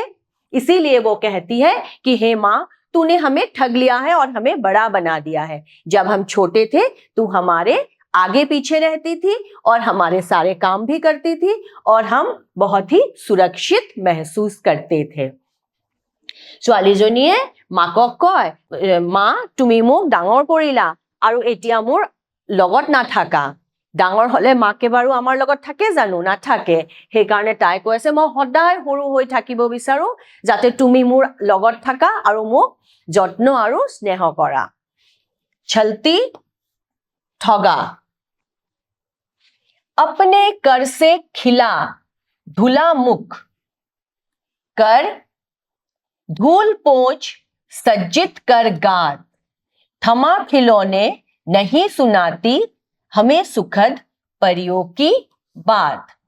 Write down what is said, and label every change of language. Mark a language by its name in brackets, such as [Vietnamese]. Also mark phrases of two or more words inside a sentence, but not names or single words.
[Hindi] इसीलिए वो कहती है कि हे माँ, तूने हमें ठग लिया है और हमें बड़ा बना दिया है। जब हम छोटे थे तू हमारे आगे पीछे रहती थी और हमारे सारे काम भी करती थी और हम बहुत ही सुरक्षित महसूस करते थे। [Assamese] ছোৱালীজনীয়ে মাকক কয়, মা তুমি মোক ডাঙৰ কৰিলা আৰু এতিয়া মোৰ লগত নাথাকা, ডাঙৰ হলে মাকে বাৰু আমাৰ লগত থাকে জানো? নাথাকে। সেইকাৰণে তাই কৈ আছে মই সদায় সৰু হৈ থাকিব বিচাৰো যাতে তুমি মোৰ লগত থাকা আৰু মোক যত্ন আৰু স্নেহ কৰা। [Hindi] छलती ठगा। अपने कर से खिला धुला मुख, कर धूल पोंछ सज्जित कर गात, थमा खिलौने नहीं सुनाती हमें सुखद परियों की बात।